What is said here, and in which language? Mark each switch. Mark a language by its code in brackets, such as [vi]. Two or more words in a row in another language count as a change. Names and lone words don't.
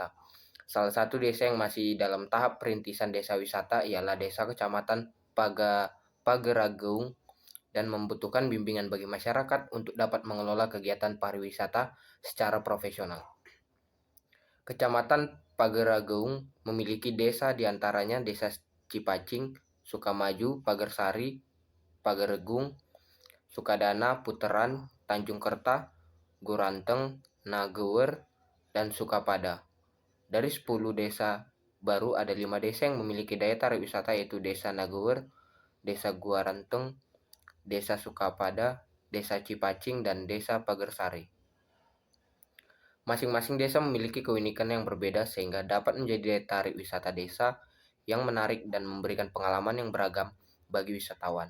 [id] Salah satu desa yang masih dalam tahap perintisan desa wisata ialah Desa Kecamatan Pageragung dan membutuhkan bimbingan bagi masyarakat untuk dapat mengelola kegiatan pariwisata secara profesional. Kecamatan Pageragung memiliki desa diantaranya Desa Cipacing, Sukamaju, Pagersari, Pageregung, Sukadana, Puteran, Tanjung Kerta, Guranteng, Nagewer, dan Sukapada. Dari 10 desa baru ada 5 desa yang memiliki daya tarik wisata, yaitu Desa Nagewer, Desa Guranteng, Desa Sukapada, Desa Cipacing, dan Desa Pagersari. Masing-masing desa memiliki keunikan yang berbeda sehingga dapat menjadi daya tarik wisata desa yang menarik dan memberikan pengalaman yang beragam bagi wisatawan.